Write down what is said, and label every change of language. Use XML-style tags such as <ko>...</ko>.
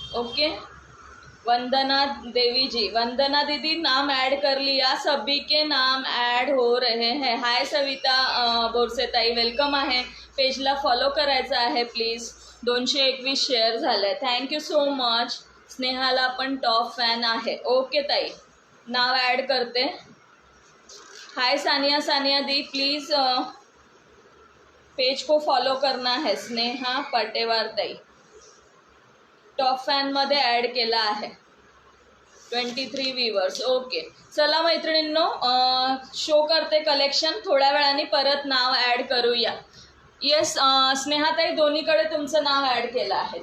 <hi>Okay, वंदना देवी जी, वंदना दीदी नाम add कर लिया, सभी के नाम ऐड हो रहे हैं.</hi> <mr>हाय सविता बोरसे ताई, वेलकम आहे. पेजला फॉलो करायचं आहे प्लीज. 221 शेअर झाले.</mr> <en>Thank you so much.</en> <mr>स्नेहाला पण टॉप फॅन आहे. ओके ताई, नाव ॲड करते.</mr> <hi>हाय सानिया, सानिया दी प्लीज़ पेज को फॉलो करना है.</hi> <mr>स्नेहा पटेवार ताई टॉप फॅनमध्ये ॲड केला आहे. 23 व्ह्यूवर्स. ओके, चला मैत्रिणींनो, शो करते कलेक्शन. थोड्या वेळाने परत नाव ॲड करूया. येस स्नेहाताई, दोन्हीकडे तुमचं नाव ॲड केलं आहे.</mr>